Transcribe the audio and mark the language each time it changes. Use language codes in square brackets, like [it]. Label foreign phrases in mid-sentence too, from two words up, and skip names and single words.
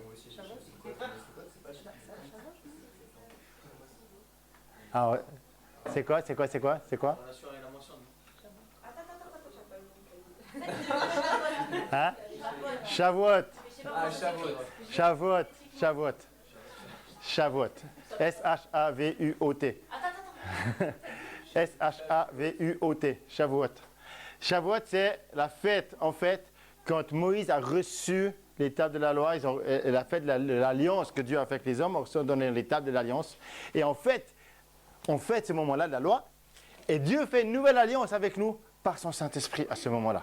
[fr] Ah ouais. C'est quoi? Hein? Shavuot. Shavuot. S-H-A-V-U-O-T. S-H-A-V-U-O-T. Shavuot. Shavuot, c'est la fête, en fait, quand Moïse a reçu les tables de la loi, la fête de l'alliance que Dieu a fait avec les hommes, on se donne les tables de l'alliance. Et en fait, on fête ce moment-là de la loi, et Dieu fait une nouvelle alliance avec nous par son Saint-Esprit à ce moment-là.